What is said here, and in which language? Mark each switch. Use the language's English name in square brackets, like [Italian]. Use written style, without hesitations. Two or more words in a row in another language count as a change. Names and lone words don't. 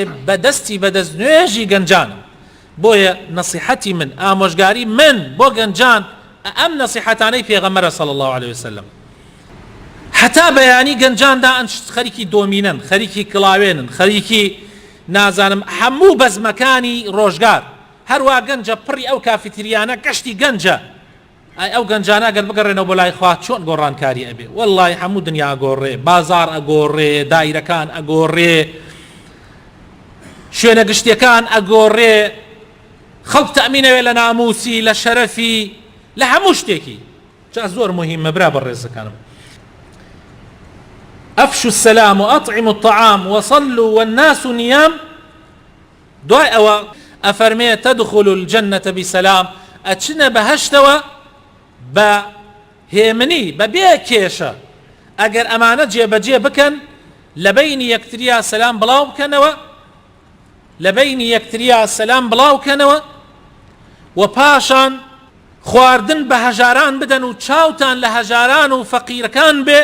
[Central Kurdish] بەدەست نوێژی گەنجانە بۆیە نەسیحەتی من ئامۆژگاری من بۆ گەنجان ئەم نەسیحەتانەی پێغەمبەرە [Arabic] صلی الله عليه وسلم [Central Kurdish] حتا بەیانی گەنجاندا ئەن خەریکی دۆمینن خەریکی کڵاوێنن خەریکی نازانم هەموو بەزمەکانی ڕۆژگار هەروە گەنجە پڕی ئەو کافیتریانە گەشتی گەنجە ئەو گەنجانە ئەگەر بگەڕێنەوە بۆ لای خوا چۆن گۆڕانکاری ئەبێ وەڵڵی هەموو دنیا ئەگۆڕێ بازار ئەگۆڕێ دایرەکان ئەگۆڕێ شوێنە گشتیەکان ئەگۆڕێ خەڵک تەمینەوێ لە ناموسی لە شەرەفی لە هەموو شتێکی جا زۆر مهمە برا بەڕێزەکانم [Arabic] أفشوا السلام وأطعموا الطعام وصلوا والناس نيام [Central Kurdish] دوای ئەوە ئەفەرمێ [Arabic] تدخلوا الجنة بسلام [Central Kurdish] ئەچنە بەهەشتەوە بە هێمنی بە بێ کێشە ئەگەر ئەمانە جێبەجێ بکەن لە بەینی یەکتریا سەلام بڵاو بکەنەوە و پاشان خواردن بە هەژاران بدەن و چاوتان لە هەژاران و فەقیرەکان بێ